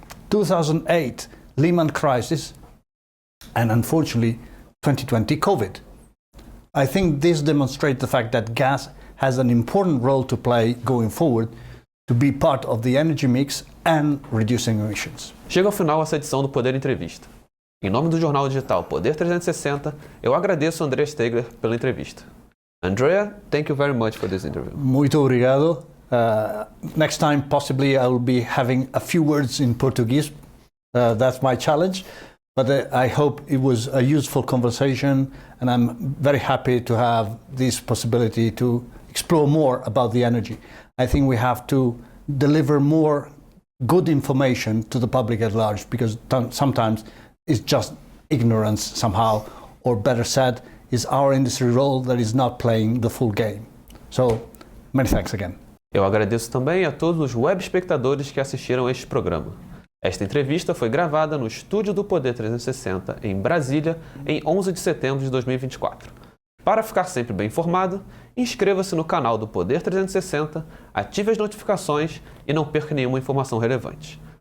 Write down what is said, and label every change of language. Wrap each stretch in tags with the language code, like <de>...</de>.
<en>2008, Lehman crisis. And unfortunately, 2020, COVID. I think this demonstrates the fact that gas has an important role to play going forward to be part of the energy mix and reducing emissions.</en> <pt>Chega ao final essa edição do Poder Entrevista. Em nome do jornal digital Poder 360, eu agradeço a Andrea Stegher pela entrevista.</pt> <en>Andrea, thank you very much for this interview.</en> <pt>Muito obrigado.</pt> <en>Next time, possibly, I will be having a few words in Portuguese. That's my challenge. But I hope it was a useful conversation, and I'm very happy to have this possibility to explore more about the energy. I think we have to deliver more good information to the public at large, because sometimes it's just ignorance somehow, or better said, is our industry role that is not playing the full game. So, many thanks again.</en> <pt>Eu agradeço também a todos os web espectadores que assistiram a este programa. Esta entrevista foi gravada no estúdio do Poder 360, em Brasília, em 11 de setembro de 2024. Para ficar sempre bem informado, inscreva-se no canal do Poder 360, ative as notificações e não perca nenhuma informação relevante.</pt>